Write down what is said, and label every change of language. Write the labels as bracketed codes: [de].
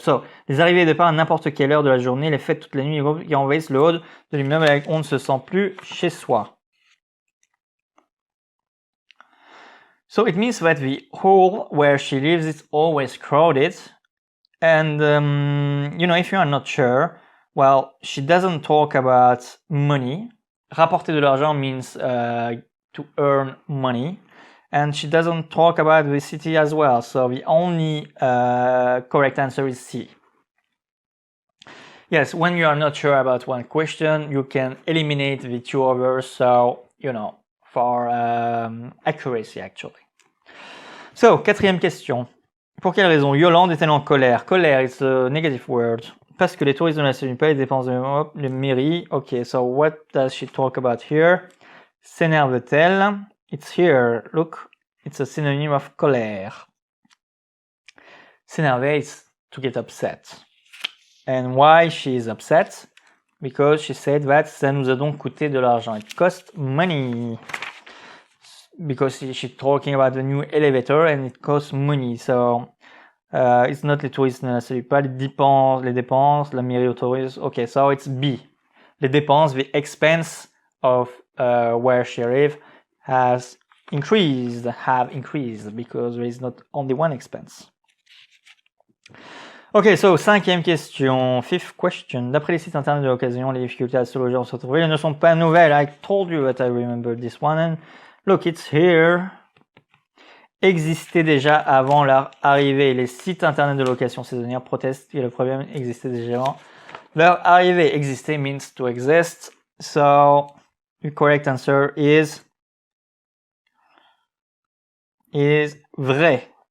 [fr] So, les arrivées et départs à n'importe quelle heure de la journée, les fêtes toute la nuit, les groupes qui envahissent le hall de l'immeuble avec on ne se sent plus chez soi. [en] So, it means that the hall where she lives is always crowded. And, if you are not sure, well, she doesn't talk about money. Rapporter de l'argent means to earn money. And she doesn't talk about the city as well. So the only correct answer is C. Yes, when you are not sure about one question, you can eliminate the two others. So, for accuracy actually. [fr] So, quatrième question. Pour quelle raison Yolande est-elle en colère? [en] Colère is a negative word. [fr] Parce que les touristes ne la saluent pas, les dépenses de mairie. [en] Okay, so what does she talk about here? [fr] S'énerve-t-elle? [en] It's here. Look, it's a synonym of colère. S'énerver is to get upset. And why she is upset? because she said that [fr] ça nous a donc coûté de l'argent. [en] It cost money. Because she's talking about the new elevator and it costs money. So, it's not [fr] les touristes, ne salut pas, les dépenses, la mairie autorise. [en] Okay, so it's B. [fr] Les dépenses, [en] the expense of where she lives have increased because there is not only one expense. Ok, so, [fr] cinquième question, [en] fifth question. [fr] D'après les sites internet de l'occasion, les difficultés à se loger en centre-ville ne sont pas nouvelles. [en] I told you that I remember this one and look, it's here. [fr] Existaient déjà avant leur arrivée. Les sites internet de location saisonnière protestent que le problème existait déjà avant leur arrivée. [en] Exister means to exist. So, the correct answer is vrai.